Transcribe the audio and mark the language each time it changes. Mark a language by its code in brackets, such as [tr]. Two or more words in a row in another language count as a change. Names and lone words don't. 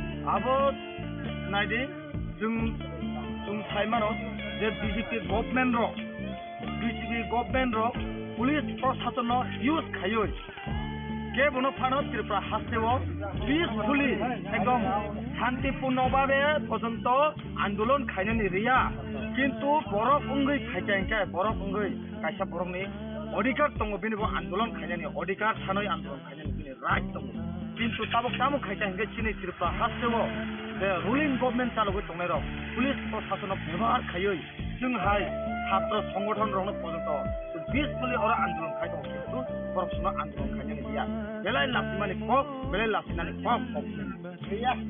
[trp] आबो नायदि जों थाइमानो जे बीजेपी गवर्नमेंट रो पुलिस प्रशासन यूज खायो के बनो फानो त्रिपुरा हास्टेओ पीसफुली एकदम शांतिपूर्ण भावे पर्यंत आंदोलन खायनानि रिया किन्तु बरफ उंगै खायजांके बरफ उंगै कायसा बरफनि अधिकार दङ बेनिबो आंदोलन खायनानि अधिकार थानाय आंदोलन खायनानि बेनि राइट दङ किन्तु तामो खायजांके चिनि त्रिपुरा हास्टेओ [en] the ruling government [trp] चालुगै दंनाय र पुलिस प्रशासन व्यवहार खायै जोंहाय छात्र संगठन रनो पर्यंत पीसफुली और आंदोलन खाय दं किन्तु बरफसना आंदोलन खायनानि गैया बेलाय लासिमानि कक बेलाय लासिनानि कक गैया